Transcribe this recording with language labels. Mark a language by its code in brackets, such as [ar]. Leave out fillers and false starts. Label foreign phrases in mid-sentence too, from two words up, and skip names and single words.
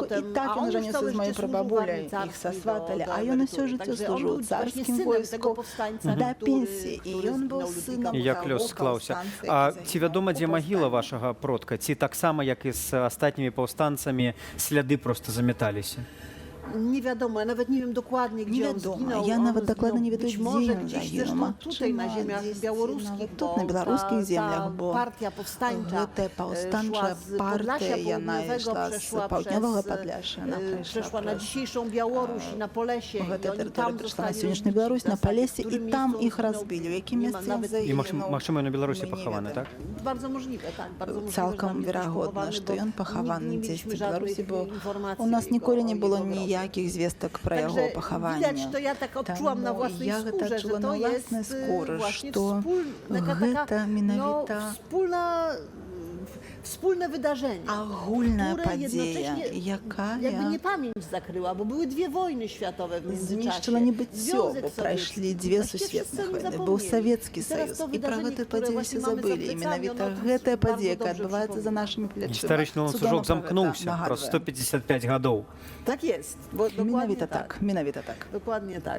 [be] І так ён ажаніўся з маёй прабабуляй, іх сасваталі, а ён усё жыццё служыў у царскім войску да пенсіі. І ён быў сынам як лёс склаўся. А ці вядома, дзе магіла вашага продка? Ці таксама, як і з астатнімі паўстанцамі, сляды проста заметаліся? [pl] Nie wiadomo, ja nawet nie wiem dokładnie, gdzie on zginął. Ja nawet dokładnie nie wiem, gdzie on zaginął. Tutaj na ziemiach białoruskich, bo na białoruskich ziemiach, bo partia powstańcza powstańcza partia, ona szła z południowego Podlasia, przeszła na dzisiejszą Białoruś, na Polesie. [be] Гэта тэрыторыя прыйшла на сённяшнюю Беларусь, на Полесе, і там іх разбілі. У якім месцы ён загінуў? І, магчыма, на Беларусі пахаваны, так? [pl] Bardzo możliwe, tak. [be] Цалкам верагодна, што ён пахаваны дзесьці в Беларусі, бо у нас ніколі не было ніякіх звестак пра яго пахаванне. Таму я гэта адчула на ўласнай скуры, што гэта менавіта [pl] wspólne wydarzenie, ogólna [be] падзея, якая [pl] jakby nie pamięć zakryła, bo były dwie wojny światowe w międzyczasie. [be] Знішчыла нібы ўсё, бо прайшлі дзве сусветных войны. Быў Савецкі Саюз, і пра гэтую падзею ўсе забылі. І менавіта гэтая падзея, якая адбываецца за нашымі плячыма. Гістарычны ланцужок замкнуўся праз 155 гадоў. [pl] Tak jest. [be] Менавіта так. Менавіта так. Дакладnie так.